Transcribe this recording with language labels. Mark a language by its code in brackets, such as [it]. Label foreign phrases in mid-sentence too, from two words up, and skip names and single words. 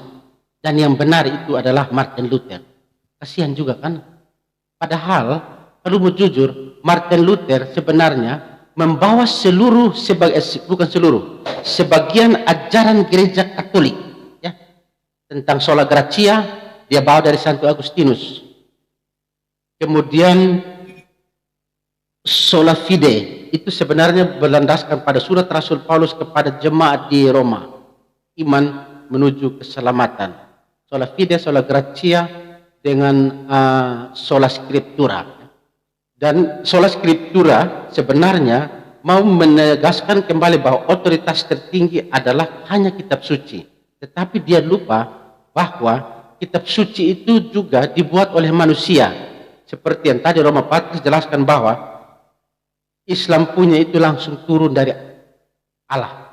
[id] Dan yang benar itu adalah Martin Luther. Kasihan juga kan? Padahal kalau mau jujur, Martin Luther sebenarnya membawa sebagian ajaran gereja Katolik tentang [la] sola gratia [id] dia bawa dari Santo Agustinus. Kemudian [la] sola fide [id] itu sebenarnya berlandaskan pada surat Rasul Paulus kepada jemaat di Roma. Iman menuju keselamatan. [la] Sola fide, sola gratia [id] dengan [la] sola scriptura. [id] Dan [la] sola scriptura [id] sebenarnya mau menegaskan kembali bahwa otoritas tertinggi adalah hanya kitab suci. Tetapi dia lupa bahwa kitab suci itu juga dibuat oleh manusia. Seperti yang tadi Roma Patris jelaskan bahwa Islam punya itu langsung turun dari Allah.